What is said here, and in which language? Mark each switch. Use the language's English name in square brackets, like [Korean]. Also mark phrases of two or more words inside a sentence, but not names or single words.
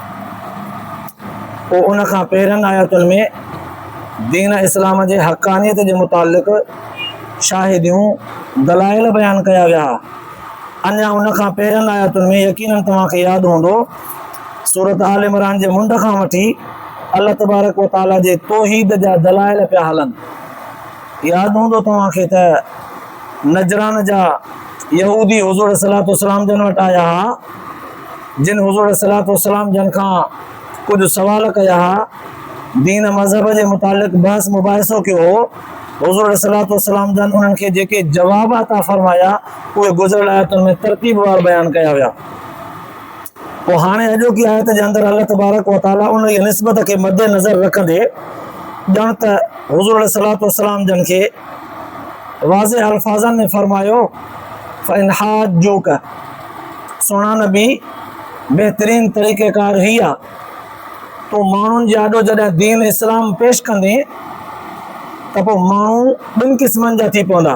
[Sindhi] पोइ उन खां पहिरियनि आयतुनि में दीन इस्लाम जे हक़ानियत जे मुतालिक़ शाहिदियूं दलाइल बयानु कया विया। अञा उन खां पहिरियनि आयतुनि में यकीनन तव्हांखे यादि हूंदो सूरत आल इमरान जे मुंड खां वठी [Arabic] الله تبارك وتعالى [Sindhi] जे तौहीद जा दलाइल पिया हलनि। यादि हूंदो तव्हांखे त नजरान जा यहूदी हुज़ूर [Arabic] الصلاة والسلام [Sindhi] जन वटि आया हुआ, जिन हुज़ूर [Arabic] الصلاة والسلام [Sindhi] जन खां कुझु सवाल कया हुआ, दीन मज़हब जे मुतालिक़ बहस मुबाहिसो कयो हो। हुज़ूर [Arabic] الصلاة والسلام [Sindhi] जन उन्हनि खे जेके जवाब अता फरमाया उहे गुज़िरियल आयतुनि में तरतीबवार बयानु कया विया। पोइ हाणे अॼोकी आयत जे अंदरि [Arabic] الله تبارك وتعالى [Sindhi] उन जी निस्बत खे मद्दे नज़र रखंदे ॼण त हुज़ूर [Arabic] الصلاة والسلام [Sindhi] जन खे वाज़े अल्फाज़नि में फरमायो [Arabic] فإن حاجوك, [Sindhi] सोना नबी बहितरीन तरीक़ेकार ही आहे तो माण्हुनि जे आॾो जॾहिं दीन इस्लाम पेश कंदे त पोइ माण्हू ॿिनि क़िस्मनि जा थी पवंदा।